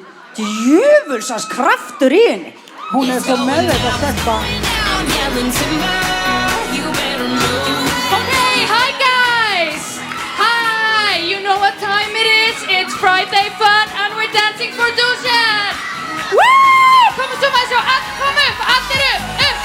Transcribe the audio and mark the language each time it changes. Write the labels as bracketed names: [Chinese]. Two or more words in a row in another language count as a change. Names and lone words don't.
[Icelandic] Djöfulsans kraftur í henni. Hún er svo með þetta stelpa. [English] Okay, hi guys! Hi! You know what time it is? It's Friday Fun and we're dancing for Dushan! Woo! [Icelandic] Komum svo maður sjá, kom upp, allir upp!